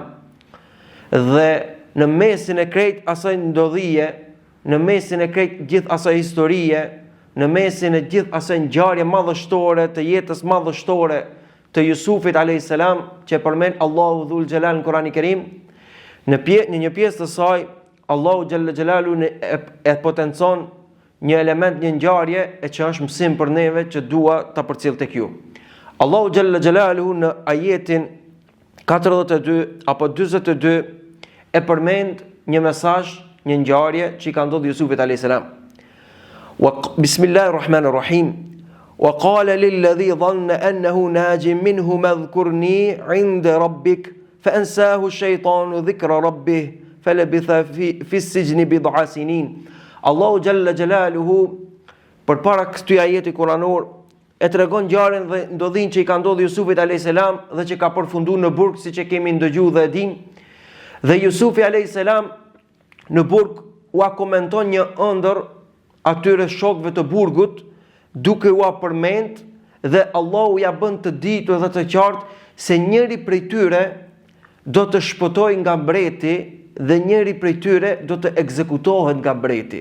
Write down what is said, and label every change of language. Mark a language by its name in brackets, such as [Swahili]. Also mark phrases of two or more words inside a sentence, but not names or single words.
[Albanian] Dhe në mesin e krejt asaj ndodhije, në mesin e krejt gjithë asaj historie, në mesin e gjithë asaj ngjarje madhështore të jetës madhështore të Jusufit [Arabic] عليه السلام, [Albanian] që përmend Allahu Dhul Jalal në Kurani Kerim, në një pjesë të saj Allahu [Arabic] جل جلاله [Albanian] e potencon një element, një ngjarje e që është mësim për neve që dua ta përcjell tek ju. Allahu [Arabic] جل جلاله [Albanian] në ajetin 42 apo 42 e përmend një mesazh, një ngjarje që I ka ndodhur Jusufit [Arabic] عليه السلام. بسم الله الرحمن الرحيم وقال للذي ظن أنه ناج منه اذكرني عند ربك فأنساه الشيطان ذكر ربه فلبث في السجن بضع سنين. [Albanian] Allahu [Arabic] جل جلاله [Albanian] përpara këtij ajeti kuranor e tregon ngjarjen dhe ndodhin që I ka ndodhur Jusufit [Arabic] عليه السلام [Albanian] dhe që ka përfunduar në burg, siç e kemi ndëgjuar dhe e dim. Dhe Jusufi [Arabic] عليه السلام [Albanian] në burg u komenton një ëndër atyre shokëve të burgut, duke u përmend dhe Allahu ja bën të ditur dhe të qartë se njëri prej tyre do të shpëtojë nga mbreti dhe njëri prej tyre do të ekzekutohet nga mbreti.